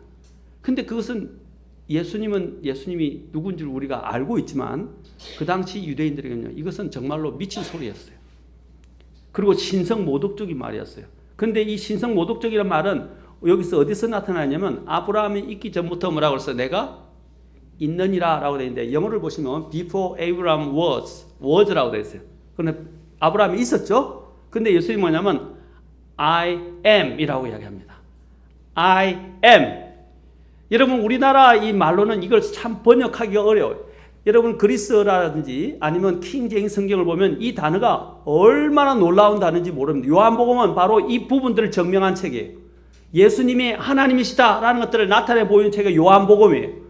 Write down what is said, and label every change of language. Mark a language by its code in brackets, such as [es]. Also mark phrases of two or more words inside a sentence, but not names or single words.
[ko] 근데 그것은 예수님이 누군지를 우리가 알고 있지만 그 당시 유대인들에게는요, 이것은 정말로 미친 소리였어요. 그리고 신성모독적인 말이었어요. 근데 이 신성모독적이라는 말은 여기서 어디서 나타나냐면 아브라함이 있기 전부터 뭐라고 해서 내가 있느니라 라고 되어 있는데 영어를 보시면 [en] before Abraham was [ko] 라고 되어 있어요. 그런데 아브라함이 있었죠? 근데 예수님이 뭐냐면 [en] I am [ko] 이라고 이야기합니다. [en] I am. [ko] 여러분 우리나라 이 말로는 이걸 참 번역하기가 어려워요. 여러분 그리스어라든지 아니면 킹제임스 성경을 보면 이 단어가 얼마나 놀라운 단어인지 모릅니다. 요한복음은 바로 이 부분들을 증명한 책이에요. 예수님이 하나님이시다라는 것들을 나타내 보이는 책이 요한복음이에요.